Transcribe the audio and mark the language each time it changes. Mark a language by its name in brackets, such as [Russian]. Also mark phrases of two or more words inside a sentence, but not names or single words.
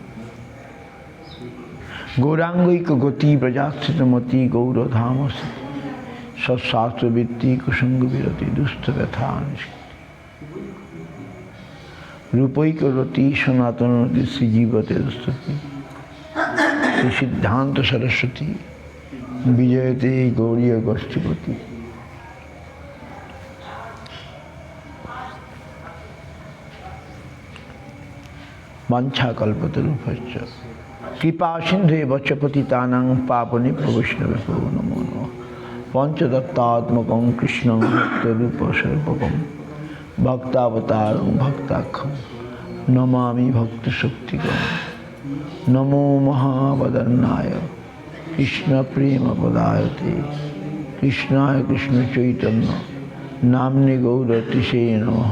[Sanskrit] গৌরাঙ্গৈকগতি প্রজাশ্রিতমতি গৌরধামসি সৎশাস্ত্রবৃত্তি কুসঙ্গবিরতি দুস্থব্যথা নিষ্কৃতি রূপৈকরতি সনাতনরতি শ্রীজীবতে দুস্ততি শ্রী সিদ্ধান্ত সরস্বতী বিজয়তে গৌরীয় গোষ্ঠীপতি। বাঞ্ছাকল্পতরুভ্যশ্চ কৃপা সিন্ধুবে চ পতিতানাং পাবনেভ্যো বৈষ্ণবেভ্যো নমো নমঃ। পঞ্চদত্তাত্মকং কৃষ্ণং ভক্তরূপস্বরূপকং ভক্তাবতারং ভক্তাখ্যং নমামি ভক্তশক্তিকং। নমো মহাবদন্নায় কৃষ্ণপ্রেমপদায়তে কৃষ্ণায় কৃষ্ণচৈতন্য নাম্নে গৌরতিশে নমঃ।